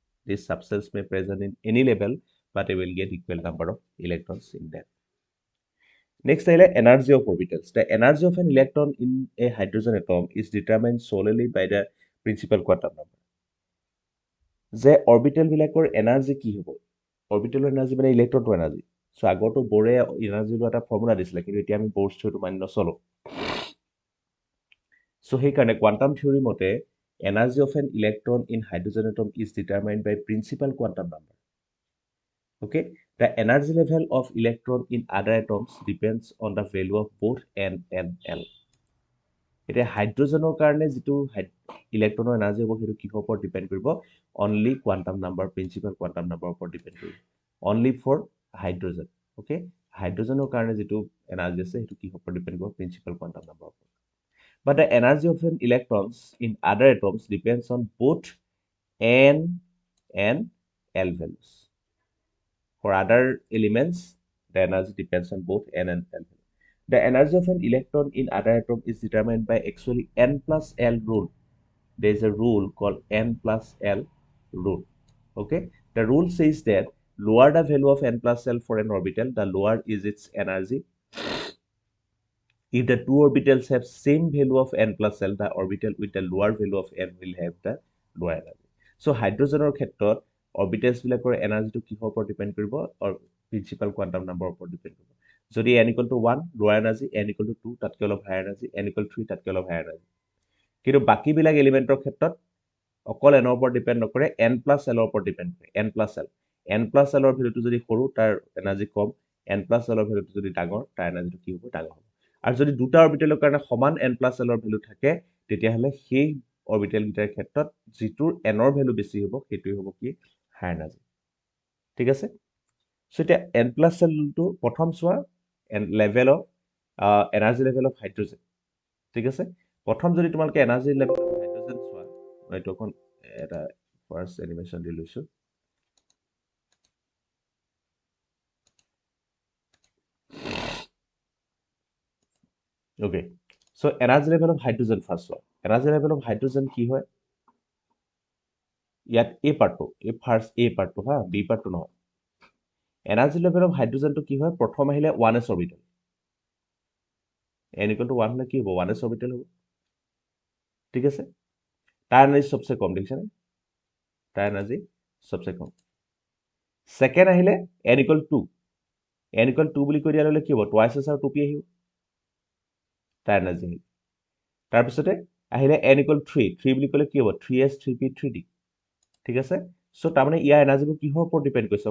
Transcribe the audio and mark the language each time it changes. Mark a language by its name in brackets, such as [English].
[English] These subcells may present in any level, but it will get equal number of electrons in them. Next, energy of orbitals. The energy of an electron in a hydrogen atom is determined solely by the principal quantum number. [Assamese] যে orbital বিলাকৰ energy কি হ'ব? অৰবিটেলৰ energy মানে ইলেক্ট্ৰনটোৰ energy. So আগতো বৰে energy লোৱা এটা formula দিছিলে, কিন্তু এতিয়া আমি বৰছ থিওৰিটো মানি নচলো। সো সেইকাৰণে কোৱান্টাম থিওৰি মতে [English] energy of an electron in hydrogen atom is determined by principal quantum number. Okay, the energy level of electron in other atoms depends on the value of both n and l. [Assamese] এতিয়া হাইড্ৰোজেনৰ কাৰণে যেটো ইলেক্ট্ৰনৰ energy হ'ব সেইটো কিহৰ ওপৰত depend কৰিব? Only quantum number, principal quantum নাম্বাৰৰ ওপৰত ডিপেন্ড কৰিব। Only for hydrogen. ওকে, হাইড্ৰোজেনৰ কাৰণে যেটো এনাৰ্জি আছে সেইটো কিহৰ ওপৰত ডিপেন্ড কৰিব? প্ৰিন্সিপাল কোৱান্টাম নাম্বাৰৰ ওপৰত। [English] But the energy of an electrons in other atoms depends on both n and l values. For other elements, the energy depends on both n and l values. The energy of an electron in other atom is determined by actually n plus l rule. There is a rule called n plus l rule. Okay, the rule says that lower the value of n plus l for an orbital, the lower is its energy. If the two orbitals have same value of n plus l, the orbital with the lower value of n will have the lower energy. [Assamese] So hydrogenor ক্ষেত্ৰত orbitals বিলাকৰ এনাৰ্জিটো কিহৰ ওপৰত depend কৰিব? or principal quantum number ওপৰত depend কৰিব। যদি n equal to 1 lower energy, n equal to 2 তাতকৈ অলপ higher energy, n equal to 3 তাতকৈ অলপ higher energy। কিন্তু বাকি বিলাক এলিমেন্টৰ ক্ষেত্ৰত অকল n ৰ ওপৰত ডিপেন্ড নকৰে, n plus l ৰ ওপৰত ডিপেন্ড কৰে। n plus l, n plus l ৰ ভ্যালুটো যদি সৰু তাৰ এনাৰ্জি কম, n plus l ৰ ভ্যালুটো যদি ডাঙৰ তাৰ এনাৰ্জিটো কি হ'ব? ডাঙৰ হ'ব। আৰু যদি দুটা অৰবিটেলৰ কাৰণে সমান n plus l ৰ ভ্যালু থাকে, তেতিয়াহলে সেই অৰবিটেল গিটাৰ ক্ষেত্ৰত যিটোৰ n ৰ ভ্যালু বেছি হ'ব সেইটোই হ'ব কি? হাই এনাৰ্জি। ঠিক আছে? সো এটা n plus l টো প্ৰথম চোৱা level of energy level of hydrogen. ঠিক আছে? প্ৰথম যদি তোমালোকে এনাৰ্জি লেভেল অফ হাইড্ৰোজেন চোৱা, মই এইটো এখন এটা ফাৰ্স্ট এনিমেশন দি লৈছো। [English] Okay, so energy level of hydrogen first one. Energy level of hydrogen [Assamese] কি হয়? ইয়াত A পাৰ্টটো, এই ফাৰ্স্ট A পাৰ্টটো হা, B পাৰ্টটো নহয়। এনাৰ্জি লেভেল অফ হাইড্ৰোজেনটো কি হয়? প্ৰথম আহিলে 1s orbital. n equal to 1 হলে কি হ'ব? 1s অৰবিটেল হ'ব। ঠিক আছে? তাৰ এনাৰ্জি সবচে কম, দেখিছানে? তাৰ এনাৰ্জি সবচে কম। সেকেন্ড আহিলে n equal to 2। n equal to 2 বুলি কৈ দিয়া ললে কি হ'ব? twice s আৰু 2p আহিব। তাৰ এনাৰ্জি আহিল। তাৰপিছতে আহিলে n equal to 3। 3 বুলি ক'লে কি হ'ব? 3s 3p 3d। ঠিক আছে? সো তাৰমানে ইয়াৰ এনাৰ্জিবোৰ কিহৰ ওপৰত ডিপেন্ড কৰিছে?